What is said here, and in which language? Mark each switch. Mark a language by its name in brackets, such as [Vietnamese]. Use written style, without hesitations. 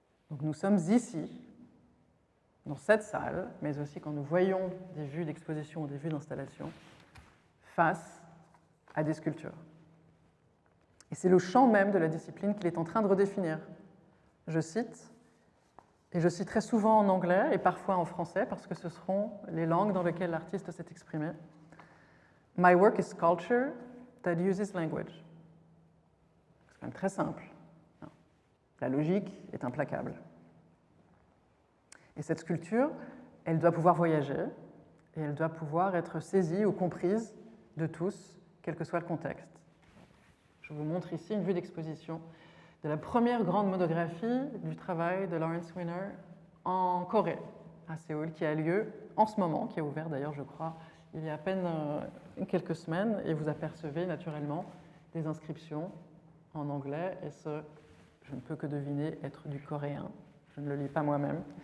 [French] Donc nous sommes ici, dans cette salle, mais aussi quand nous voyons des vues d'exposition ou des vues d'installation, face à des sculptures. Et c'est le champ même de la discipline qu'il est en train de redéfinir. Je cite, et je citerai souvent en anglais et parfois en français parce que ce seront les langues dans lesquelles l'artiste s'est exprimé. [English] My work is sculpture that uses language. [French] C'est quand même très simple. La logique est implacable. Et cette sculpture, elle doit pouvoir voyager et elle doit pouvoir être saisie ou comprise de tous, quel que soit le contexte. Je vous montre ici une vue d'exposition de la première grande monographie du travail de Lawrence Weiner en Corée, à Séoul, qui a lieu en ce moment, qui a ouvert d'ailleurs, je crois, il y a à peine quelques semaines, et vous apercevez naturellement des inscriptions en anglais, et ce, je ne peux que deviner, être du coréen. Je ne le lis pas moi-même.